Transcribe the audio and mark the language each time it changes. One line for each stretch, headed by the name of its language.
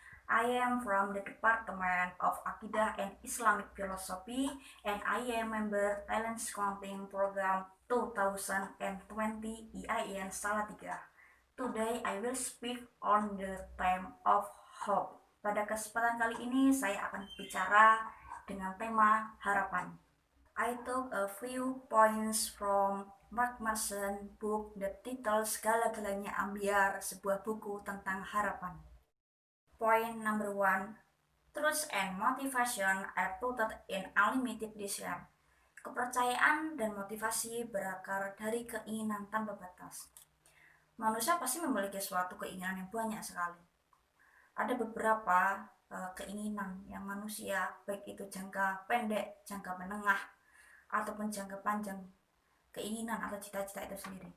English: I am from the Department of Akidah and Islamic Philosophy and I am member Talent Scouting Program 2020 EIN Salatiga. Today I will speak on the theme of hope.
Indonesian: Pada kesempatan kali ini saya akan bicara dengan tema harapan.
English: I took a few points from Mark Manson book the title Segala-galanya Ambiar,
Indonesian: sebuah buku tentang harapan.
English: Point number 1, truth and motivation are rooted in unlimited desire.
Indonesian: Kepercayaan dan motivasi berakar dari keinginan tanpa batas. Manusia pasti memiliki suatu keinginan yang banyak sekali. Ada beberapa keinginan yang manusia, baik itu jangka pendek, jangka menengah, ataupun jangka panjang, keinginan atau cita-cita itu sendiri.